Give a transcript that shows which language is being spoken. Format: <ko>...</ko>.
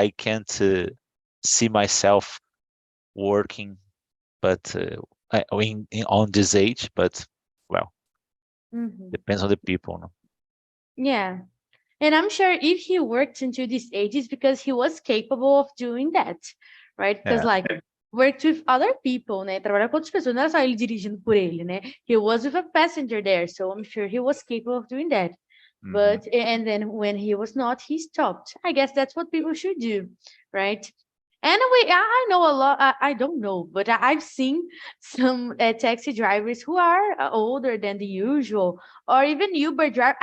<en>I can't see myself working, but on this age. But well, Mhm. depends on the people. No? Yeah. And I'm sure if he worked until this age, it's because he was capable of doing that, right? Because Yeah. like worked with other people, né?</en> <pt>Trabalhar com outras pessoas, não era só ele dirigindo por ele, né?</pt> <en>He was with a passenger there, so I'm sure he was capable of doing that. Mhm. But and then when he was not, he stopped. I guess that's what people should do, right? Anyway, I know a lot. I don't know, but I've seen some taxi drivers who are older than the usual, or even Uber driver.</en>